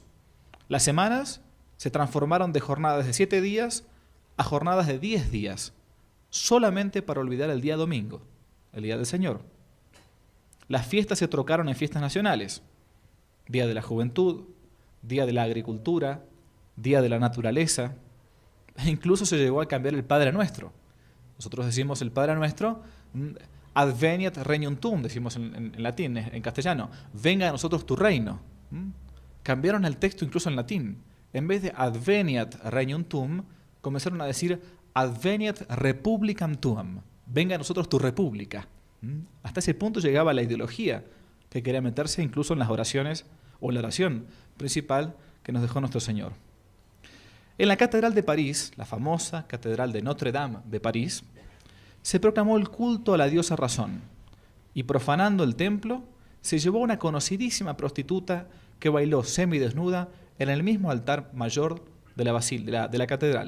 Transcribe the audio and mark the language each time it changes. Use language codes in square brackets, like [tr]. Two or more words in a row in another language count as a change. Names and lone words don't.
[es] Las semanas se transformaron de jornadas de 7 días a jornadas de 10 días, solamente para olvidar el día domingo, el día del Señor. Las fiestas se trocaron en fiestas nacionales: Día de la Juventud, Día de la Agricultura, Día de la Naturaleza, e incluso se llegó a cambiar el Padre Nuestro. Nosotros decimos el Padre Nuestro, [la] Adveniat regnum tuum, [es] decimos en latín, en castellano, venga a nosotros tu reino. Cambiaron el texto incluso en latín. En vez de [la] Adveniat regnum tuum, [es] comenzaron a decir [la] Adveniat republicam tuam, [es] venga a nosotros tu república. Hasta ese punto llegaba la ideología que quería meterse incluso en las oraciones o la oración principal que nos dejó nuestro Señor. En la Catedral de París, la famosa Catedral de Notre Dame de París, se proclamó el culto a la diosa Razón y, profanando el templo, se llevó a una conocidísima prostituta que bailó semidesnuda en el mismo altar mayor de la catedral.